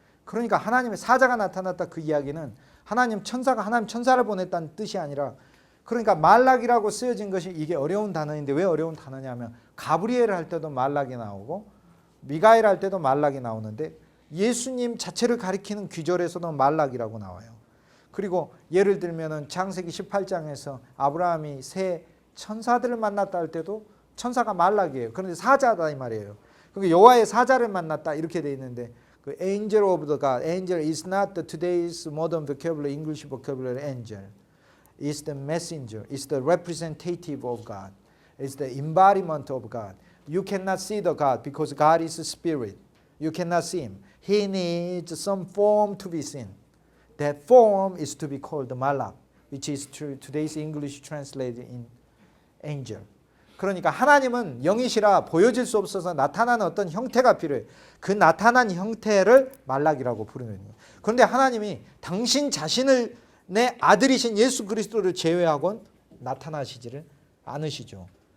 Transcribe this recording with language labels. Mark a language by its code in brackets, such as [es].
[ko] 그러니까 하나님의 사자가 나타났다 그 이야기는 하나님 천사가 하나님 천사를 보냈다는 뜻이 아니라 그러니까 말락이라고 쓰여진 것이 이게 어려운 단어인데 왜 어려운 단어냐면 가브리엘 할 때도 말락이 나오고 미가엘 할 때도 말락이 나오는데 예수님 자체를 가리키는 귀절에서도 말락이라고 나와요. 그리고 예를 들면은 창세기 18장에서 아브라함이 새 천사들을 만났다 할 때도 천사가 말락이에요. 그런데 사자다 이 말이에요. 그러니까 여호와의 사자를 만났다 이렇게 돼 있는데 그 [en] angel of the God, angel is not the today's modern vocabulary, English vocabulary angel. It's the messenger, it's the representative of God. It's the embodiment of God. You cannot see the God because God is a spirit. You cannot see him. He needs some form to be seen. That form is to be called malak, which is today's English translated in angel. [ko] 그러니까 하나님은 영이시라 보여질 수 없어서 나타나는 어떤 형태가 필요해. 그 나타난 형태를 말락이라고 부르는 거예요. 그런데 하나님이 당신 자신을 내 아들이신 예수 그리스도를 제외하고는 나타나시지를 않으시죠.